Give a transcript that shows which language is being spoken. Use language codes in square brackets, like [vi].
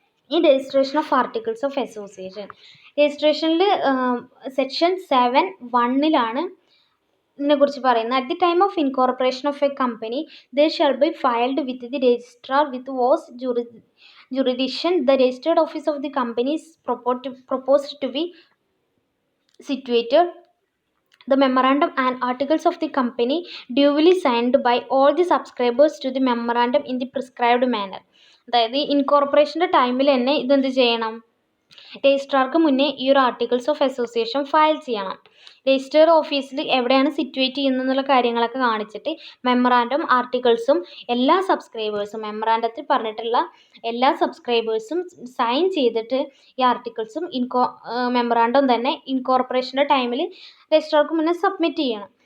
[ml] ഈ registration of articles of association രജിസ്ട്രേഷനിൽ section 7(1) ഇതിനെക്കുറിച്ച് പറയുന്നത്. [en] At the time of incorporation of a company they shall be filed with the registrar with whose jurisdiction the registered office of the company is proposed to be situated. The memorandum and articles of the company duly signed by all the subscribers to the memorandum in the prescribed manner. [ml] അതായത് ഇൻകോർപ്പറേഷൻ്റെ ടൈമിൽ തന്നെ ഇതെന്ത് ചെയ്യണം, രജിസ്ട്രാർക്ക് മുന്നേ ഈ ഒരു articles of association file ചെയ്യണം. Register ഓഫീസിൽ എവിടെയാണ് സിറ്റുവേറ്റ് ചെയ്യുന്നതെന്നുള്ള കാര്യങ്ങളൊക്കെ കാണിച്ചിട്ട് മെമ്മറാൻഡം ആർട്ടിക്കിൾസും എല്ലാ സബ്സ്ക്രൈബേഴ്സും മെമ്മറാൻഡത്തിൽ പറഞ്ഞിട്ടുള്ള എല്ലാ സബ്സ്ക്രൈബേഴ്സും സൈൻ ചെയ്തിട്ട് ഈ ആർട്ടിക്കിൾസും മെമ്മറാൻഡം തന്നെ ഇൻകോർപ്പറേഷൻ്റെ ടൈമിൽ രജിസ്ട്രാർക്ക് മുന്നേ സബ്മിറ്റ് ചെയ്യണം.